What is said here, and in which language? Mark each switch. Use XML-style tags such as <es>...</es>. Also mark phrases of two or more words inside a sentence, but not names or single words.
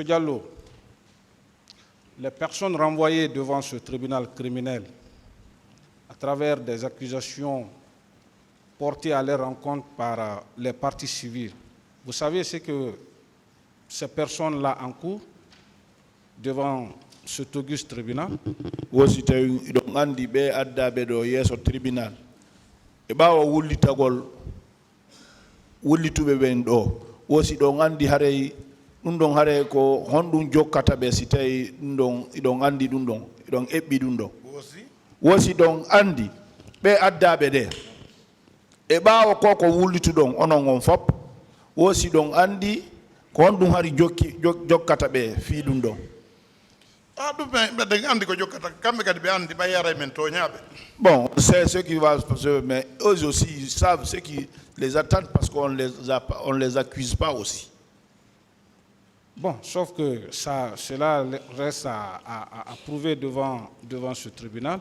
<fr>Diallo, les personnes renvoyées devant ce tribunal criminel à travers des accusations portées à leur encontre par les parties civiles, vous savez ce que ces personnes-là encourent devant cet auguste tribunal? Tribunal.</fr> <ff>E bawa wullitagol wullituɓe ɓen ɗo wosi ɗon andi haray ɗum ɗon haray ko honɗum jokkata ɓe si tawi ɗum ɗon iɗon andi ɗum ɗon iɗon eɓɓi ɗum ɗon wosi ɗon andi ɓe addaɓe ɗe e ɓawa ko wullituɗon onon on fop wosi ɗon andi ko honɗum hari jokkata ɓe fi ɗum ɗon.</ff> <fr>Bon, c'est ce qui va se passer, mais eux aussi ils savent ce qui les attend parce qu'on les accuse pas aussi. Bon, sauf que cela reste à prouver devant ce tribunal.</fr>